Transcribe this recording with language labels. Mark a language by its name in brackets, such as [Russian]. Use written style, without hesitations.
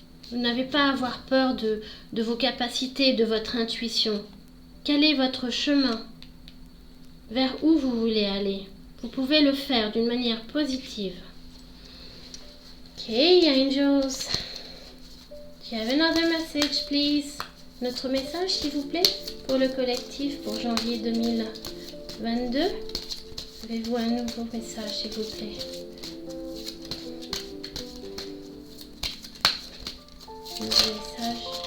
[French] Vous n'avez pas à avoir peur de vos capacités, de votre intuition. Quel est votre chemin? Vers où vous voulez aller? Vous pouvez le faire d'une manière positive. [English] Okay, angels. Do you have another message, please? [French] Notre message, s'il vous plaît, pour le collectif pour janvier 2022. Avez-vous un nouveau message, s'il vous plaît? Nouveau message.